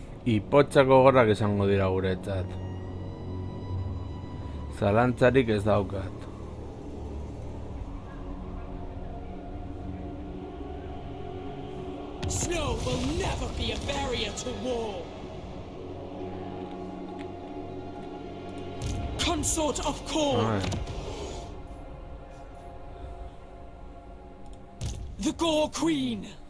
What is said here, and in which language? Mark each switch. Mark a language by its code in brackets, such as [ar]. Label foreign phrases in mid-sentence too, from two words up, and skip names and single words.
[eu] ipotxak gogorrak izango dira guretzat. Zalantzarik ez daukat. [en] Snow will never be a barrier to war. Consort of Khorne. [eu] Ai. [en] The Gore Queen.